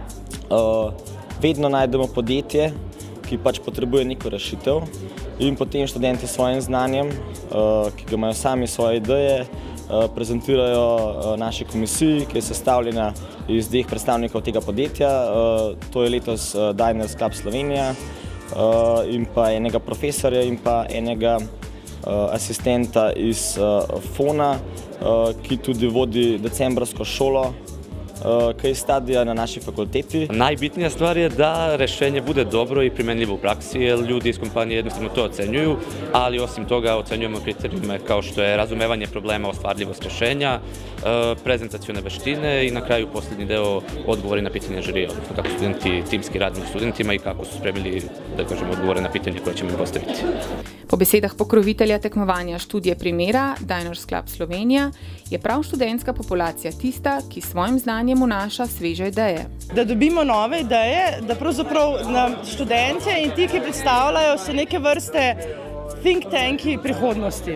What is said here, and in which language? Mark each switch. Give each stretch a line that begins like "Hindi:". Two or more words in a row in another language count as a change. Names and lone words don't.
Slovenian: Vedno najdemo podjetje, ki pač potrebuje neko rešitev, in potem študenti s svojim znanjem, ki ga imajo sami svoje ideje, prezentirajo naši komisiji, ki je sestavljena iz 2 predstavnikov tega podjetja. To je letos Diners Club Slovenija in pa enega profesorja in pa enega asistenta iz FON-a, ki tudi vodi decembrsko šolo, case studija na naši fakulteti.
Serbian: Najbitnija stvar je da rešenje bude dobro i primenljivo u praksi, jer ljudi iz kompanije jednostavno to ocenjuju, ali osim toga ocenjujemo kriterijume kao što je razumevanje problema, ostvarljivost rešenja, prezentacione veštine i na kraju posljednji deo odgovori na pitanje žirija, odnosno kako studenti timski rade s studentima i kako su spremili, da kažemo, odgovore na pitanje koje ćemo im postaviti.
Slovenian: Po besedah pokrovitelja tekmovanja študije primera Diners Club Slovenija je prav študentska populacija tista, ki s svojim znanjem predavanje vnaša sveže ideje. Da dobimo nove ideje, da pravzaprav študentje in ti, ki predstavljajo, so neke vrste
English: think tanki
Slovenian: prihodnosti.